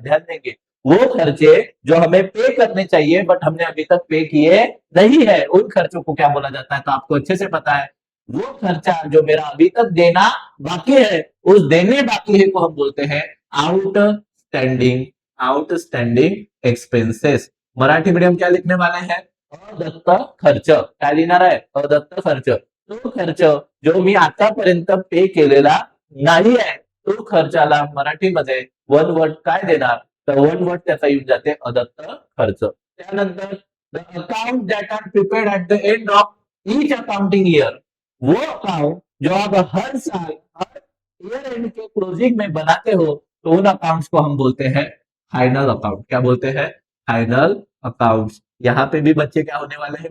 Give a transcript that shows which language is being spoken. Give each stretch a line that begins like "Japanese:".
Hindi: ध्यान देंगे वो खर्चे जो हमें पे करने चाहिए बट हमने अभी तक पे किए नहीं है, उन खर्चों को क्या बोला जाता है? तो आपको अच्छे से पता है, वो खर्चा जो मेरा अभी तक देना बाकी है, उस देने बाकी है को हम बोलते हैं outstanding, outstanding expenses. Marathi medium क्या लिखने वाले हैं?
Marathi: अदत्त खर्च। काय लिहिणार आहे? अदत्त खर्च। तो खर्च जो मी आतापर्यंत पे केलेला नाही आहे, तो खर्चाला मराठीमध्ये वन वर्ड काय देणार? तर वन वर्ड त्याचा येऊन जाते अदत्त खर्च।
Hindi: त्यानंतर
English: the account that are prepared at the end of each accounting year,
Hindi: वो अकाउंट जो आप हर साल हर ईयर एंड के क्लोजिंग में बनाते हो, तो उन अकाउंट्स को हम बोलते हैं फाइनल अकाउंट। क्या बोलते हैं? Final accounts. यहाँ पे भी बच्चे क्या होने वाले हैं?